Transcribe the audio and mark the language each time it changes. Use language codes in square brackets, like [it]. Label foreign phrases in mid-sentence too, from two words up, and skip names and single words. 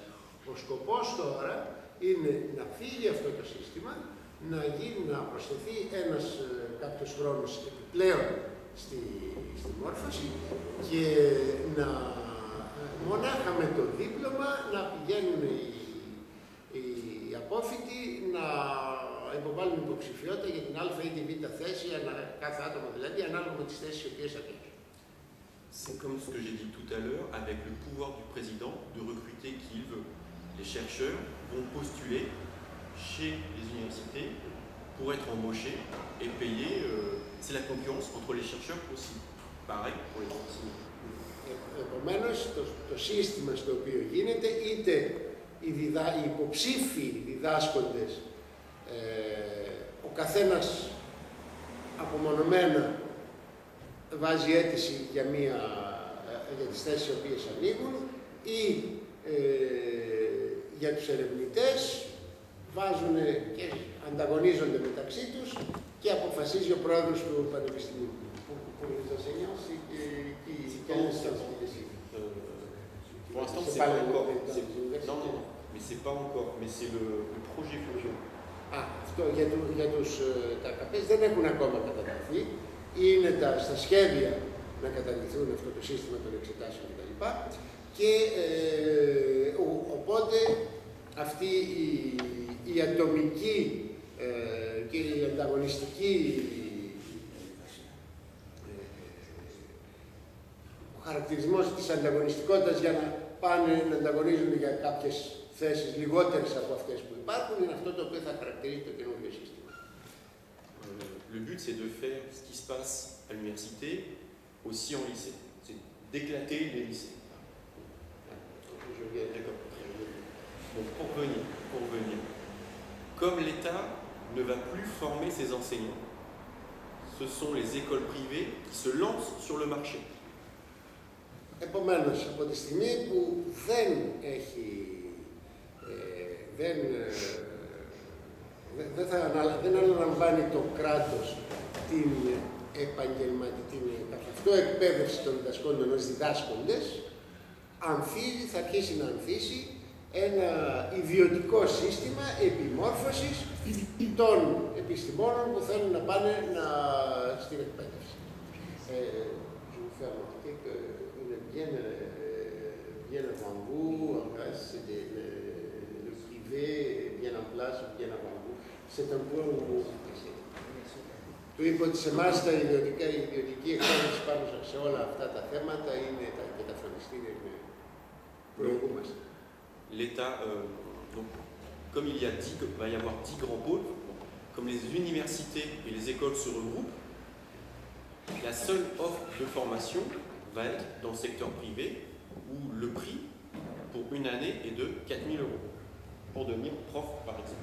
[el] Ο σκοπός τώρα είναι να φύγει αυτό το σύστημα, να προσθεθεί κάποιος χρόνος επιπλέον στη μόρφωση και μονάχα με το δίπλωμα να πηγαίνουν οι απόφοιτοι να υποβάλουν υποψηφιότητα για την α ή τη β θέση, κάθε άτομο δηλαδή, ανάλογα με τις θέσεις οι οποίες ανοίγουν. [fr] C'est comme ce que j'ai dit tout à l'heure, avec le pouvoir du président de recruter qui il veut. Les chercheurs vont postuler chez les universités pour être embauchés et payés. C'est la concurrence entre les chercheurs aussi. Pareil pour les enseignants. [el] Επομένως, το σύστημα στο οποίο γίνεται, είτε οι υποψήφοι διδάσκοντες, ο καθένας απομονωμένα βάζει αίτηση για τις θέσεις οι οποίες ανοίγουν, ή για τους ερευνητές βάζουν και ανταγωνίζονται μεταξύ τους και αποφασίζει ο πρόεδρος του Πανεπιστημίου. [fr] Pour l'instant, c'est pas encore. Non, mais c'est pas encore. Mais c'est le projet futur. [el] Αυτό για τα ΚΑΠΕΣ δεν έχουν ακόμα κατατεθεί. Είναι στα σχέδια να καταργηθούν αυτό το σύστημα των εξετάσεων κτλ. Και οπότε αυτή η ατομική και η ανταγωνιστική ο χαρακτηρισμός της ανταγωνιστικότητας για να πάνε να ανταγωνίζονται για κάποιες θέσεις λιγότερες από αυτές που υπάρχουν είναι αυτό το οποίο θα χαρακτηρίζει το καινούργιο σύστημα. [fr] Le but c'est de faire ce qui se passe à l'université aussi en lycée. C'est d'éclater les lycées. D'accord. Bon, pour revenir. Comme l'État ne va plus former ses enseignants, ce sont les écoles privées qui se lancent sur le marché. [el] Επομένως, από τη στιγμή που δεν αναλαμβάνει το κράτος την καθ' εκπαίδευση των διδασκόντων ως διδάσκοντες, θα αρχίσει να ανθίσει ένα ιδιωτικό σύστημα επιμόρφωσης των επιστημόνων που θέλουν να πάνε στην εκπαίδευση. [fr] Bien avant vous, c'est le privé, bien en place, bien avant vous. C'est un point où vous êtes. [el] Του είπε ότι σε εμάς η ιδιωτική εκπαίδευση πάνω σε όλα αυτά τα θέματα και τα φροντιστήρια είναι προηγούμαστε. [fr] L'État, comme il va y avoir 10 grands pôles, comme les universités et les écoles se regroupent, la seule offre de formation va être dans le secteur privé où le prix pour une année est de 4 000 € pour devenir prof par exemple.